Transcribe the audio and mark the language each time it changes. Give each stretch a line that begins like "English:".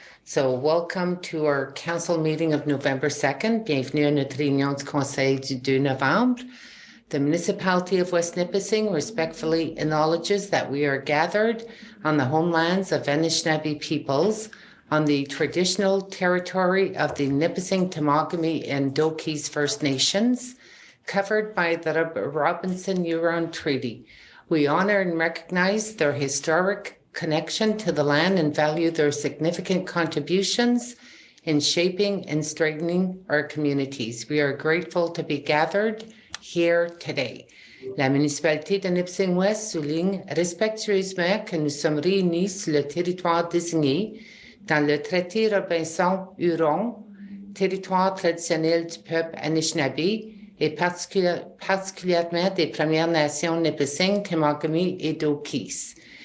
English: So welcome to our council meeting of November 2nd.
French: Bienvenue à notre réunion du conseil du 2 novembre.
English: The municipality of West Nipissing respectfully acknowledges that we are gathered on the homelands of Anishinaabe peoples on the traditional territory of the Nipissing, Temagami, and Doki's First Nations, covered by the Robinson-Huron Treaty. We honor and recognize their historic connection to the land and value their significant contributions in shaping and strengthening our communities. We are grateful to be gathered here today.
French: La municipalité de Nipissing-Ouest souligne respectueusement que nous sommes réunis sur le territoire désigné dans le traité Robinson-Huron, territoire traditionnel du peuple Anishinaabe, et particulièrement des Premières Nations Nipissing, Temagami et Dokis.